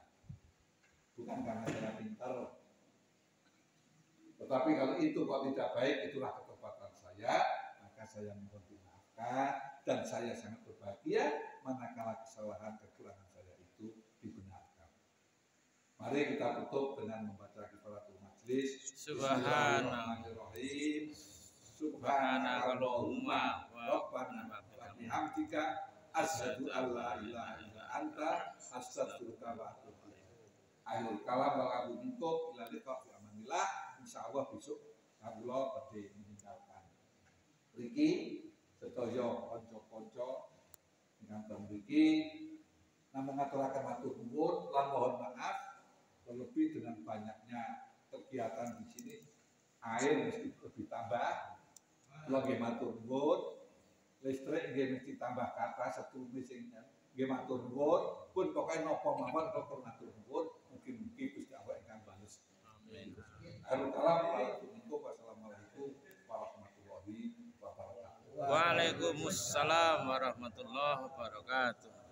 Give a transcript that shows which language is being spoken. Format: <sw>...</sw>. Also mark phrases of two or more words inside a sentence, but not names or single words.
<id>Bukan karena saya pintar. Tetapi kalau itu kok tidak baik, itulah ketepatan saya, maka saya mohon dimaafkan dan saya sangat berbahagia manakala kesalahan kekurangan saya itu dibenarkan. Mari kita tutup dengan membaca</id> <ar>كفارة المجلس. بسم الله الرحمن الرحيم. سبحانك اللهم ربنا وبحمدك أشهد أن لا إله إلا أنت أستغفرك وأتوب إليك. آخر الكلام والعفو منكم إلى اللقاء في أمان الله.</ar> <jv>Insyaallah besok kula badhe meninggalkan mriki sedaya kanca-kanca ingkang mriki namung ngaturaken matur nuwun lan</jv> <id>mohon maaf terlebih dengan banyaknya kegiatan di sini air mesti lebih tambah.</id> <jv>Kula nggih matur nuwun, listrik nggih mesti tambah kata setunggal sing nggih matur nuwun, pun pokoke napa mawon kula matur nuwun, mugi-mugi Gusti Allah ingkang bales.</jv> <ar>Amin. والسلام عليكم ورحمة الله وبركاته. وعليكم السلام ورحمة الله وبركاته.</ar>